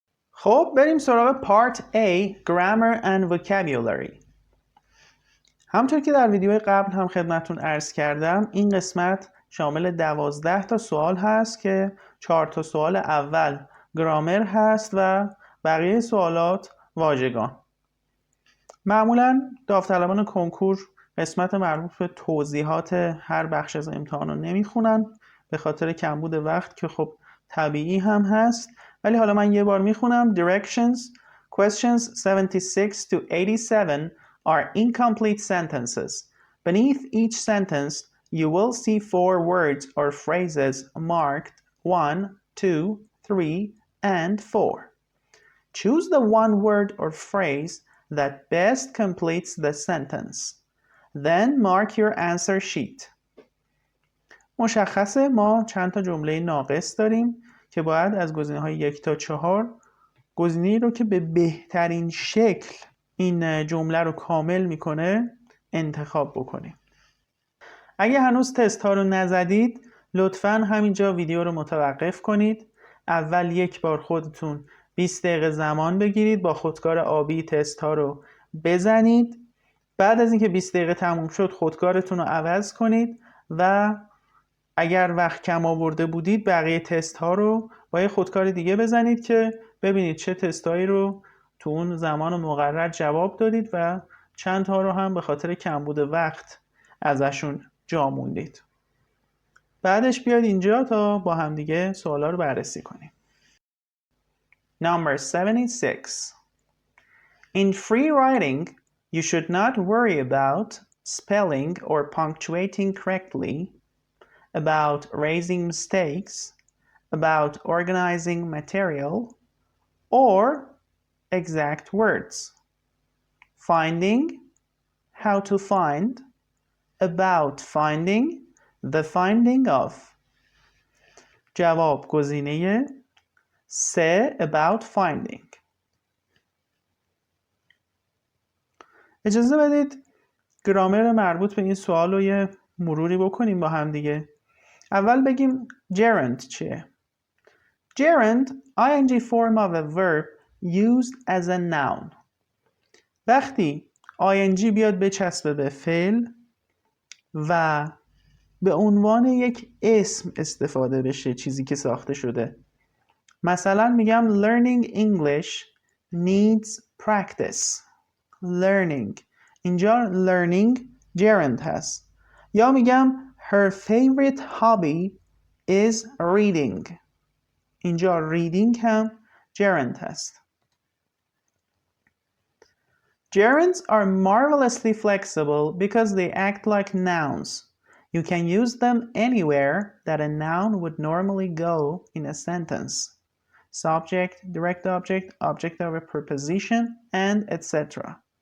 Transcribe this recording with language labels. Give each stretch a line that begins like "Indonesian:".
Persian: خب بریم سراغ
English: Part A Grammar and Vocabulary.
Persian: همطور که در ویدیوی قبل هم خدمتتون عرض کردم این قسمت شامل 12 تا سوال هست که 4 تا سوال اول گرامر هست و بقیه سوالات واژگان. معمولا داوطلبان کنکور قسمت مربوط به توضیحات هر بخش از امتحان رو نمیخونن به خاطر کمبود وقت که خب طبیعی هم هست، ولی حالا من یه بار میخونم.
English: Directions Questions 76 to 87 are incomplete sentences. Beneath each sentence you will see 4 words or phrases marked 1, 2, 3, and 4. Choose the one word or phrase that best completes the sentence. Then mark your answer sheet.
Persian: مشخصه ما چند تا جمله ناقص داریم که باید از گزینه‌های 1 تا 4 گزینه‌ای رو که به بهترین شکل این جمله رو کامل میکنه انتخاب بکنیم. اگه هنوز تست ها رو نزدید لطفاً همینجا ویدیو رو متوقف کنید. اول یک بار خودتون 20 دقیقه زمان بگیرید با خودکار آبی تست ها رو بزنید. بعد از اینکه 20 دقیقه تموم شد خودکارتون رو عوض کنید و اگر وقت کم آورده بودید بقیه تست ها رو با یه خودکار دیگه بزنید که ببینید چه تست هایی رو تو اون زمان مقرر جواب دادید و چند ها رو هم به خاطر کمبود وقت ازشون جا موندید. بعدش بیاید اینجا تا با هم دیگه سوالا رو بررسی کنیم.
English: Number 76. In free writing, you should not worry about spelling or punctuating correctly, about raising mistakes, about organizing material, or exact words. Finding, how to find, about finding, the finding of.
Persian: جواب گزینه سه
English: about finding.
Persian: اجازه بدید گرامر مربوط به این سوال رو یه مروری بکنیم با هم دیگه. اول بگیم gerund چیه؟
English: Gerund, ing form of a verb used as a noun.
Persian: وقتی ing بیاد بچسبه به فعل و به عنوان یک اسم استفاده بشه چیزی که ساخته شده. مثلا میگم
English: learning English needs practice. Learning.
Persian: اینجا learning gerund هست. یا میگم
English: her favorite hobby is reading.
Persian: اینجا reading هم gerund هست.
English: Gerunds are marvelously flexible because they act like nouns. You can use them anywhere that a noun would normally go in a sentence. Subject, direct object, object of a preposition, and etc.